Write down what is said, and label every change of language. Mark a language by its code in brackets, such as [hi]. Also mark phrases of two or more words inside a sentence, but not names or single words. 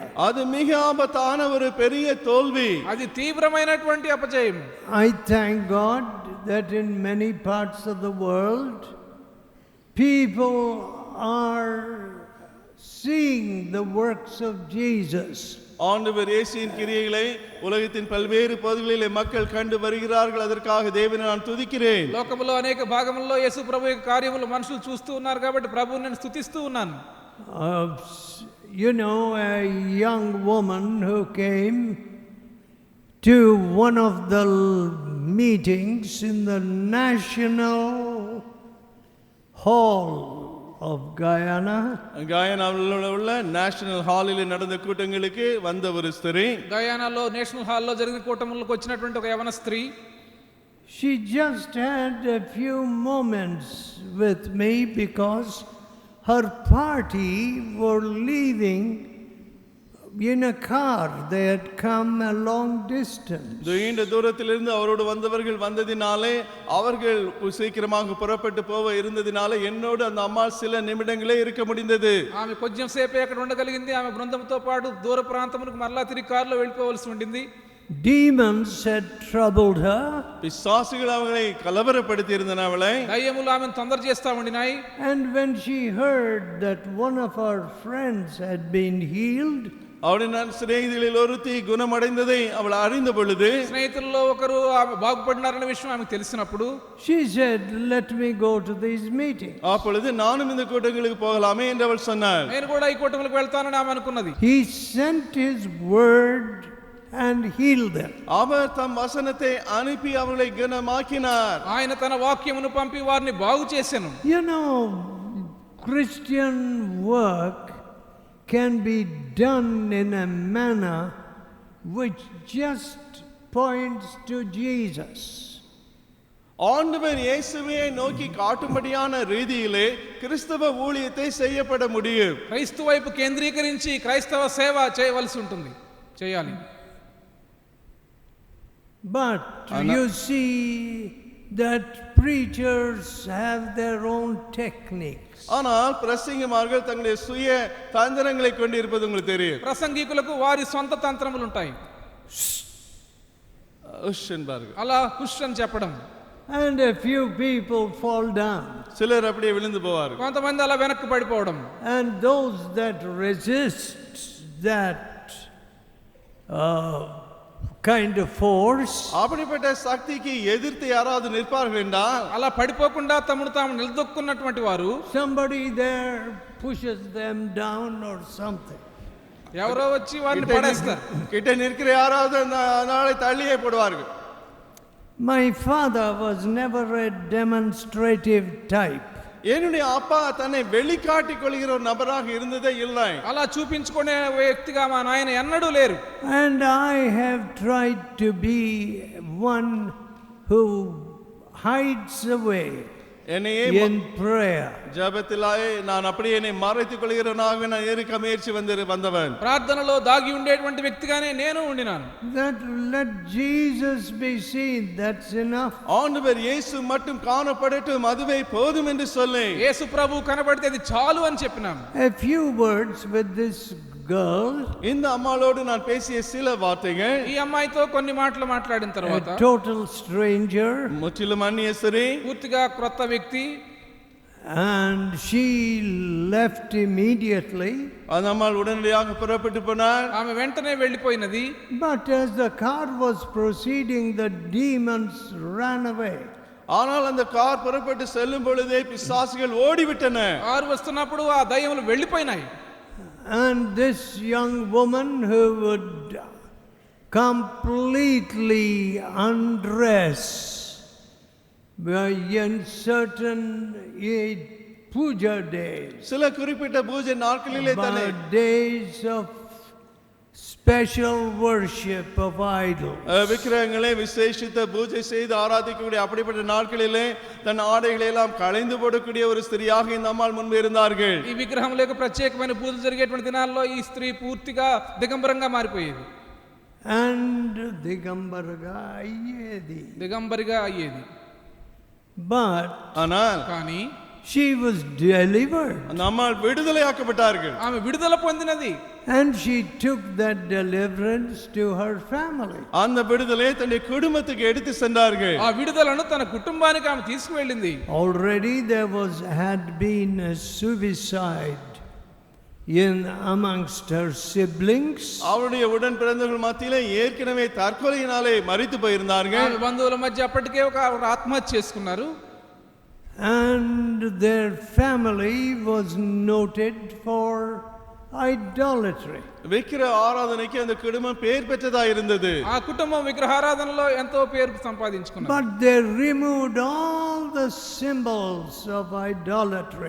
[ta] அது மிக ஆபத்தான ஒரு பெரிய தோல்வி. [te] అది తీవ్రమైనటువంటి అపజయం. [en] I thank God that in many parts of the world people are seeing the works of Jesus. [ta] ஆண்டவர் இயேசுவின் கிரியைகளை உலகத்தின் பல்வேறு பகுதிகளிலே மக்கள் கண்டு வருகிறார்கள். அதற்காக தேவனை நான் துதிக்கிறேன். [te] లోకములో అనేక భాగముల్లో యేసు ప్రభు యొక్క కార్యములు మనుషులు చూస్తూ ఉన్నారు కాబట్టి ప్రభువుని నేను స్తుతిస్తూ ఉన్నాను. [en] You know, a young woman who came to one of the meetings in the National Hall of Guyana. [ta] గయానాలో உள்ள నేషనల్ హాల్లో நடந்த కూటంగులకు வந்த ஒரு ஸ்திரీ, [te] గయానాలో నేషనల్ హాల్లో జరిగిన కూటములకు వచ్చినటువంటి ఒక యవన స్త్రీ, [en] She just had a few moments with me because her party were leaving in a car. They had come a long distance. [ta] நீண்ட தூரத்திலிருந்து அவரோடு வந்தவர்கள் வந்ததினாலே அவர்கள் சீக்கிரமாக புறப்பட்டு போக இருந்ததினாலே என்னோடு அந்த அம்மா சில நிமிடங்களே இருக்க முடிந்தது. [te] ఆమె కొంచెం సేపే అక్కడ ఉండగలిగింది. ఆమె బృందంతో పాటు దూర ప్రాంతములకు మరలా తిరిగి కారులో వెళ్ళిపోవలసి ఉండింది. [en] Demons had troubled her. [ta] పిశాచులు அவளை కలవరపడుతీ இருந்தன அவளை. [te] దయ్యములు ఆమెను తొందర చేస్తా ఉండినాయి. [en] And when she heard that one of her friends had been healed, [ta] அவளுடைய சிநேகிதிகளில் ஒருத்தி குணமடைந்ததை அவள் அறிந்த பொழுது, [te] స్నేహితుల్లో ఒకరు ఆమె బాగుపడినారన్న విషయం ఆమెకు తెలిసినప్పుడు, [en] she said, "Let me go to these meetings." [ta] அப்பொழுது நானும் இந்த கூட்டங்களுக்கு போகலாமே என்று அவள் சொன்னாள். [te] నేను కూడా ఈ కూటములకు వెళ్తానని ఆమె అనుకున్నది. [en] He sent his word and healed them. [ta] அவர் தம் வசனத்தை அனுப்பி அவர்களை குணமாக்கினார். [te] ఆయన తన వాక్యమును పంపి వారిని బాగు చేసెను. [en] You know, Christian work can be done in a manner which just points to Jesus. [ta] ஆண்டவர் இயேசுவை நோக்கி காட்டும்படியான ரீதியிலே கிறிஸ்தவ ஊழியத்தை செய்யப்பட முடியும். [te] క్రైస్తవ వైపు కేంద్రీకరించి క్రైస్తవ సేవ చేయవలసి ఉంటుంది, చేయాలి. [en] But you see that preachers have their own techniques. [ta] ஆனால் பிரசங்கிமார்கள் தங்களுடைய சுய தந்திரங்களை கொண்டு இருப்பது உங்களுக்கு தெரியும். [te] ప్రసంగికులకు వారి సొంత తంత్రములు ఉంటాయి. అలా హుష్ అని చెప్పడం. [en] And a few people fall down. [ta] சிலர் அப்படியே விழுந்து போவார்கள். [te] కొంతమంది అలా వెనక్కి పడిపోవడం. [en] And those that resist that kind of force, [ta] அப்படிப்பட்ட சக்திக்கு எதிர்த்து யாராவது நிற்பார்கள் என்றால், [te] అలా పడిపోకుండా తమను తాము నిలదొక్కున్నటువంటి వారు, [en] somebody there pushes them down or something. [te] ఎవరో వచ్చి వారిని పడేస్తారు. [ta] கிட்ட நிற்கிற யாராவது நாளை தள்ளியே போடுவார்கள். [en] My father was never a demonstrative type. [ta] என்னுடைய அப்பா தன்னை வெளிக்காட்டிக் கொள்கிற ஒரு நபராக இருந்ததே இல்லை. [te] అలా చూపించుకునే వ్యక్తిగా మా నాయన ఎన్నడూ లేరు. [en] And I have tried to be one who hides away in prayer. [ta] ஜெபத்திலே நான் அப்படியே என்னை மறைத்துக் கொள்கிறவனாக நான் இருக்க முயற்சி வந்தவன். [te] ప్రార్థనలో దాగి ఉండేటువంటి వ్యక్తిగానే నేను ఉండినాను. [en] That let Jesus be seen, that's enough. [ta] ஆண்டவர் இயேசு மட்டும் காணப்படட்டும், அதுவே போதும் என்று சொல்லி [te] యేసు ప్రభు కనబడితే అది చాలు అని చెప్పినాను. [en] A few words with this girl. [ta] இந்த அம்மாளோடு நான் பேசிய சில வார்த்தைகள், [te] ఈ అమ్మాయితో కొన్ని మాటలు మాట్లాడిన తర్వాత, [en] A total stranger, [ta] முற்றிலும் அந்நிய ஸ்திரீ, [te] పూర్తిగా క్రొత్త వ్యక్తి, [en] and she left immediately. [ta] அந்த அம்மாள் உடனடியாக புறப்பட்டு போனாள். [te] ఆమె వెంటనే వెళ్ళిపోయినది. [en] But as the car was proceeding, the demons ran away. [ta] ஆனால் அந்த கார் புறப்பட்டு செல்லும் பொழுதே பிசாசுகள் ஓடிவிட்டன. [te] కారు వస్తున్నప్పుడు ఆ దయ్యములు వెళ్ళిపోయినాయి. [en] And this young woman who would completely undress in certain puja days, [ta] சில குறிப்பிட்ட பூஜை நாட்களிலே தானே, [en] days of special worship of idols, [ta] விக்கிரகங்களை விசேஷித்த பூஜை செய்து ஆராதிக்கக்கூடிய அப்படிப்பட்ட நாட்களிலே தன் ஆடைகளை எல்லாம் களைந்து போடக்கூடிய ஒரு ஸ்திரியாக இந்த அம்மாள் முன்பு இருந்தார்கள். [te] ఈ విగ్రహములకు ప్రత్యేకమైన పూజలు జరిగేటువంటి దినాల్లో ఈ స్త్రీ పూర్తిగా దిగంబరంగా మారిపోయేది. and దిగంబరిగా అయ్యేది. [en] but [ta] ஆனால் [te] కానీ [en] She was delivered. [ta] அந்த அம்மாள் விடுதலையாக்கப்பட்டார்கள். [te] ఆమె విడుదల పొందినది. [en] And she took that deliverance to her family. [ta] அந்த விடுதலையை தன்னுடைய குடும்பத்துக்கு எடுத்து சென்றார்கள். [te] ఆ విడుదలను తన కుటుంబానికి ఆమె తీసుకువెళ్ళింది. [en] Already there had been a suicide amongst her siblings. [ta] அவருடைய உடன் பிறந்தவர்கள் மத்தியிலே ஏற்கனவே தற்கொலையினாலே மரித்து போயிருந்தார்கள். [te] ఆమె బంధువుల మధ్య అప్పటికే ఒక ఆత్మహత్య చేసుకున్నారు. [en] And their family was noted for idolatry. [ta] விக்கிர ஆராதனைக்கு அந்த குடும்பம் பெயர் பெற்றதா இருந்தது. [te] ఆ కుటుంబం విగ్రహారాధనలో ఎంతో పేరు సంపాదించుకున్నారు. [en] But they removed all the symbols of idolatry.